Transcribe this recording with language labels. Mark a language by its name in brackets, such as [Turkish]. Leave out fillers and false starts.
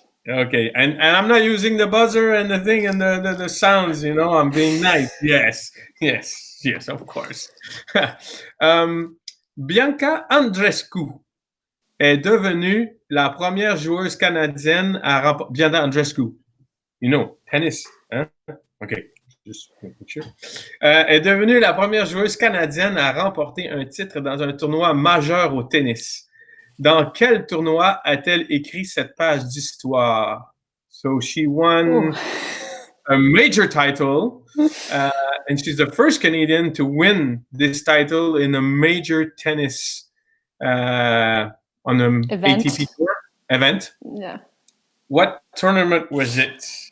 [English] Okay, and I'm not using the buzzer and the thing and the sounds, I'm being nice. Yes, yes, yes, of course. [French] Bianca Andreescu est devenue la première joueuse canadienne à remporter. [English] Bianca Andreescu, tennis, hein? OK, just making sure. [French] Est devenue la première joueuse canadienne à remporter un titre dans un tournoi majeur au tennis. Dans quel tournoi a-t-elle écrit cette page d'histoire? [English] So she won a major title, and she's the first Canadian to win this title in a major tennis on an ATP Tour event. Yeah. What tournament was it?